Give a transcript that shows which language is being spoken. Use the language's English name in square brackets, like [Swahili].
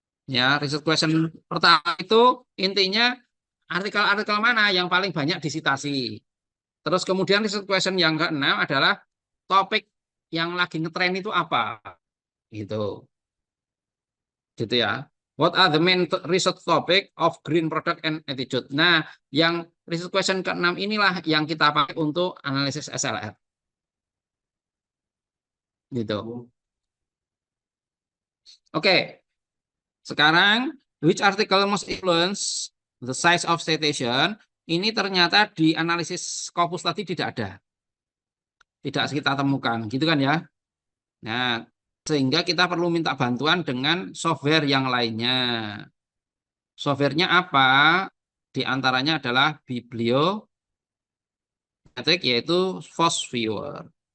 [Indonesian] Ya, research question pertama itu intinya artikel-artikel mana yang paling banyak disitasi. Terus kemudian research question yang keenam adalah topik yang lagi ngetren itu apa? Gitu. Gitu ya. [English] What are the main research topic of green product and attitude? [Indonesian] Nah, yang research question ke-6 inilah yang kita pakai untuk analisis SLR. Gitu. Oke. Sekarang, [English] which article most influence the size of citation? [Indonesian] Ini ternyata di analisis Scopus tadi tidak ada. Tidak kita temukan. Gitu kan ya. Nah, sehingga kita perlu minta bantuan dengan software yang lainnya. Softwarenya apa? Di antaranya adalah bibliometrik yaitu FOSS Viewer.